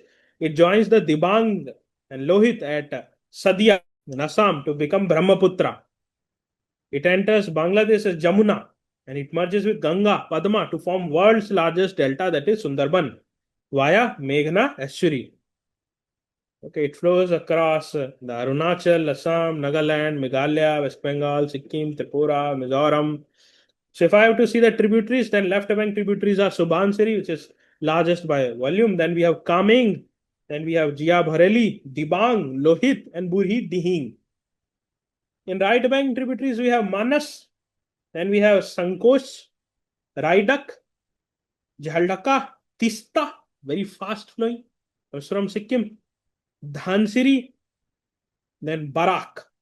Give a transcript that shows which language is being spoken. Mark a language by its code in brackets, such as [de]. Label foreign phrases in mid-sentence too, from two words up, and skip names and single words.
[en] It joins the Dibang and Lohit at Sadia in Assam to become Brahmaputra. It enters Bangladesh as Jamuna and it merges with Ganga, Padma to form world's largest delta, that is Sundarban, via Meghna estuary. Okay, it flows across the Arunachal, Assam, Nagaland, Meghalaya, West Bengal, Sikkim, Tripura, Mizoram. So if I have to see the tributaries, then left bank tributaries are Subansiri, which is largest by volume. Then we have Kameng, then we have Jia Bhareli, Dibang, Lohit, and Burhi Dihing. In right bank tributaries, we have Manas, then we have Sankosh, Raidak, Jhaldaka, Tista, very fast flowing, comes from Sikkim, Dhansiri, then Barak.